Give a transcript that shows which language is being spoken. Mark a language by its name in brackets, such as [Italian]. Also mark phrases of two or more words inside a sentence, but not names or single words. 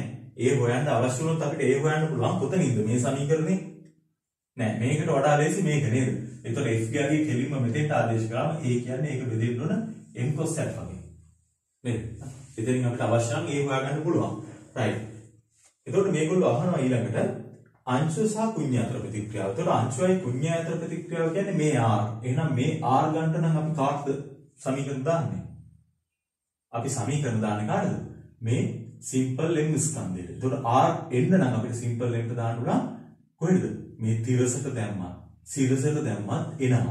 [Sinhala] a හොයන්න අවශ්‍ය වුණොත් අපිට a හොයන්න පුළුවන් කොතනින්ද මේ සමීකරණේ? නෑ මේකට වඩා ලේසි මේක නේද? එතකොට f ගාගේ කෙලින්ම මෙතෙන්ට ආදේශ කරාම a කියන්නේ ඒක බෙදෙන්න ඕන m [English] cos alpha [Sinhala] ගේ. නේද? එතනින් අපිට අවශ්‍ය නම් a හොයාගන්න පුළුවන්. right. එතකොට මේගොල්ලෝ අහනවා ඊළඟට අංශු සහ कुඤ්ඤ අතර ප්‍රතික්‍රියාව. ඒතකොට अंशුයි කුඤ්ඤය අතර ප්‍රතික්‍රියාව කියන්නේ මේ r. එහෙනම් මේ r ගන්නට නම් අපි කාටද සමීකරණ දාන්නේ? අපි සමීකරණ දාන්නේ කාටද? මේ සිම්පල් m ස්කන්ධයට. ඒතකොට r එන්න නම් අපිට සිම්පල් m ට දාන්න උනා කොහෙද? මේ තිරසට දැම්මා. සිරසට දැම්මත් එනවා.